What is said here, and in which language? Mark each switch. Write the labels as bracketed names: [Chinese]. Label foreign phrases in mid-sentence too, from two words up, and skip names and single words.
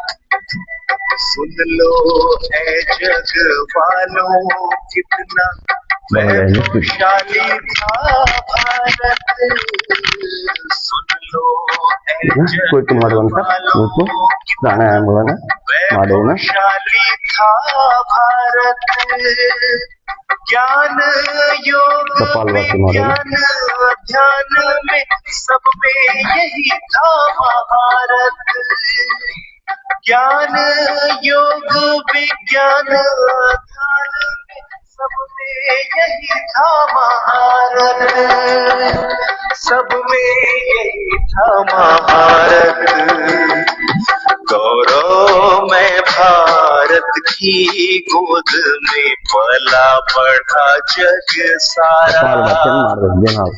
[Hindi] सुन लो है जग वालों कितना बलगैया कृष्ण वैभवशाली था भारत, सुन लो ऐ [Kannada] ಕುಳಿತು [Hindi] जग [Kannada] ಮಾಡುವಂತ [Hindi] वालों, [Kannada] ಇವತ್ತು ಪ್ರಾಣಾಯಾಮಗಳನ್ನ ಮಾಡೋಣ. [Hindi] वैभवशाली था भारत, ज्ञान योग [Kannada] कपालभाति ಮಾಡೋಣ. [Hindi] विज्ञान ध्यान में सब में यही था महारत, ज्ञान योग विज्ञान ध्यान में सब में यही था महारत, सब में यही था महारत। गौरव मैं भारत की गोद में पला बढ़ा जग सारा, [Kannada] ಕಪಾಲಭಾತಿಯನ್ನು ಮಾಡಬೇಕು ನಾವು.